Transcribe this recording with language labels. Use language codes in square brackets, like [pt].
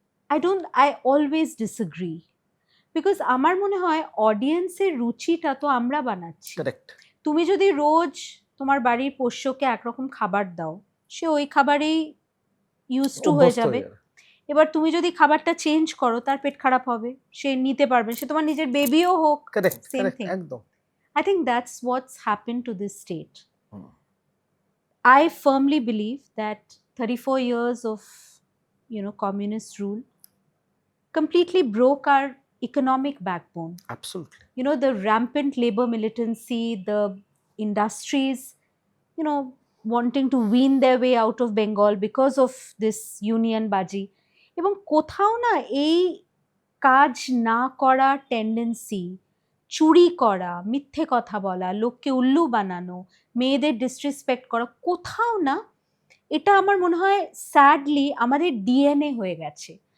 [en] I always disagree, because [bn] আমার মনে হয় অডিয়েন্সের রুচিটা তো আমরা বানাচ্ছি। তুমি যদি রোজ তোমার বাড়ির পোষ্যকে একরকম খাবার দাও, সে ওই খাবারেই ইউজ টু হয়ে যাবে। এবার তুমি যদি খাবারটা চেঞ্জ করো, তার পেট খারাপ হবে, সে নিতে পারবে, সে তোমার নিজের বেবিও হোক, same thing. [en] I think that's what's happened to this state. I firmly believe that 34 years of communist rule completely broke our economic backbone. Absolutely. The rampant labor militancy, the industries wanting to wean their way out of Bengal because of this union baji. [bn] এবং কোথাও না এই কাজ না করা tendency, চুরি করা, মিথ্যে কথা বলা, লোককে উল্লু বানানো, মেয়েদের ডিসরেসপেক্ট করা, কোথাও না এটা আমার মনে হয় স্যাডলি আমাদের ডিএনএ হয়ে গেছে।